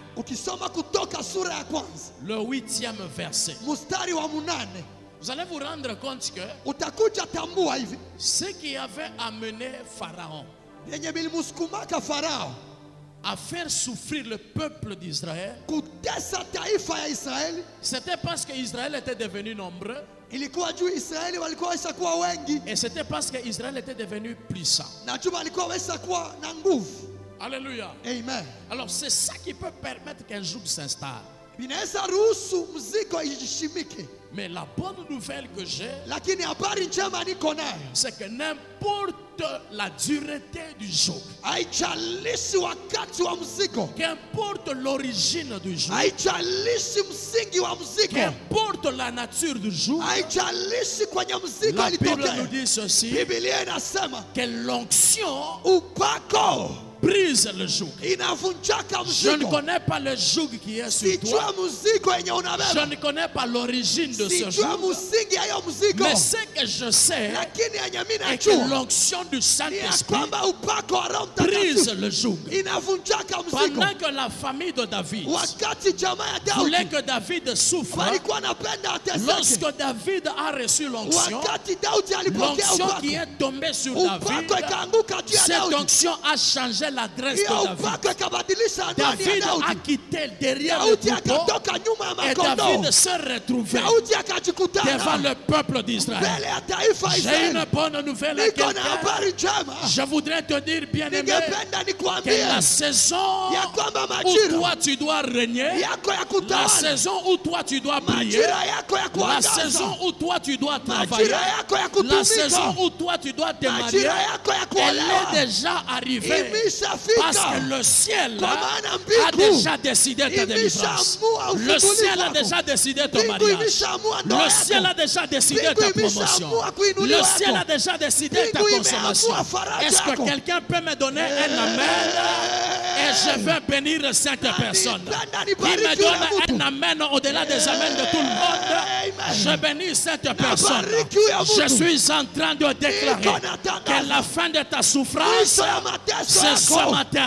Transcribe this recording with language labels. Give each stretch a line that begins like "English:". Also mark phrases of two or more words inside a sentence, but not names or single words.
Swahili: Ukisoma Kutoka sura ya kwanza
French: le 8e verset,
Swahili: mstari wa 8,
French: vous allez vous rendre compte que
Swahili: utakuja tambua hivi
French: ce qui avait amené Pharaon
Swahili: yenye bilimsukumaka Farao
French: à faire souffrir le peuple d'Israël,
Swahili: kutesa taifa ya Israeli,
French: c'était parce qu'Israël était devenu nombreux
Swahili: ilikuwa juu Israeli walikuwa washakuwa wengi
French: et c'était parce qu'Israël était devenu puissant.
Swahili: na juu walikuwa washakuwa na nguvu.
French: Alléluia. Amen. Alors c'est ça qui peut permettre qu'un jour s'installe.
Swahili: Inaweza ruhusu mzigo ishimike,
French: Mais la bonne nouvelle que j'ai,
Swahili: lakini habari njema niko nayo,
French: c'est que n'importe la dureté du jour,
Swahili: haijalishi wakati wa mzigo,
French: qu'importe l'origine du jour,
Swahili: haijalishi msingi wa mzigo,
French: qu'importe la nature du jour,
Swahili: haijalishi kwenye mzigo
French: la Bible nous
Swahili: ilitokea.
French: dit ceci,
Swahili: Biblia inasema
French: que l'onction
Swahili: upako
French: brise le joug.
Swahili: inavunjaka
French: Je ne
Swahili: mzigo.
French: connais pas le joug qui est sur toi.
Swahili: Sijua mzigo yenye
French: Je
Swahili: unabeba.
French: ne connais pas l'origine de ce
Swahili: Sijua
French: joug.
Swahili: msingi ya hiyo mzigo.
French: Mais ce que je sais
Swahili: Lakini yenye mimi
French: est que
Swahili: najua
French: l'onction du
Swahili: ni ya
French: Saint-Esprit
Swahili: kwamba upako wa Roho
French: brise
Swahili: Mtakatifu
French: le joug.
Swahili: inavunjaka mzigo.
French: Pendant que la famille de David
Swahili: Wakati jamaa ya
French: voulait
Swahili: Daudi
French: que David souffre,
Swahili: walikuwa wanapenda ateseke.
French: lorsque David a reçu l'onction,
Swahili: Wakati Daudi alipokea
French: l'onction
Swahili: upako,
French: qui est tombée sur
Swahili: upako
French: David,
Swahili: ikaanguka juu ya
French: cette
Swahili: Daudi.
French: onction a changé l'adresse
Swahili: Hiyo
French: de David.
Swahili: upako ikabadilisha anwani ya
French: David a
Swahili: Daudi.
French: quitté derrière le
Swahili: Daudi
French: troupeau
Swahili: akatoka nyuma ya
French: et
Swahili: makondoo.
French: David se retrouvait
Swahili: Daudi
French: devant
Swahili: akajikutana
French: le peuple d'Israël.
Swahili: mbele ya taifa
French: J'ai
Swahili: Israeli.
French: une bonne nouvelle à
Swahili: Niko na
French: quelqu'un.
Swahili: habari njema.
French: Je voudrais te dire, bien-aimé,
Swahili: Ningependa
French: que
Swahili: nikwambie
French: la saison
Swahili: ya kwamba
French: où
Swahili: majira
French: toi tu dois régner,
Swahili: yako ya
French: la
Swahili: kutawala,
French: saison où toi tu dois prier,
Swahili: majira yako ya
French: la
Swahili: kuangaza,
French: saison où toi tu dois travailler,
Swahili: majira yako ya
French: la saison
Swahili: kutumika,
French: où toi tu dois te marier,
Swahili: majira yako ya
French: elle
Swahili: kuolewa
French: est déjà arrivée. Parce
Swahili: imeshafika.
French: que le ciel
Swahili: Kwa maana
French: a
Swahili: mbingu
French: déjà décidé ta délivrance.
Swahili: imeshaamua
French: Le
Swahili: ufungulivu
French: ciel a
Swahili: wako.
French: déjà décidé ton
Swahili: Mbingu
French: mariage.
Swahili: imeshaamua ndoa
French: Le ciel a
Swahili: yako.
French: déjà décidé
Swahili: Mbingu
French: ta promotion.
Swahili: imeshaamua kuinuliwa
French: Le ciel
Swahili: yako.
French: a déjà décidé ta
Swahili: Mbingu
French: consommation.
Swahili: imeamua faraja
French: Est-ce que
Swahili: yako.
French: quelqu'un peut me donner un amen? Et je vais bénir cette personne. Qui me donne un amen au-delà des amens de tout le monde. Je bénis cette personne. Je suis en train de déclarer que la fin de ta souffrance, c'est ce matin.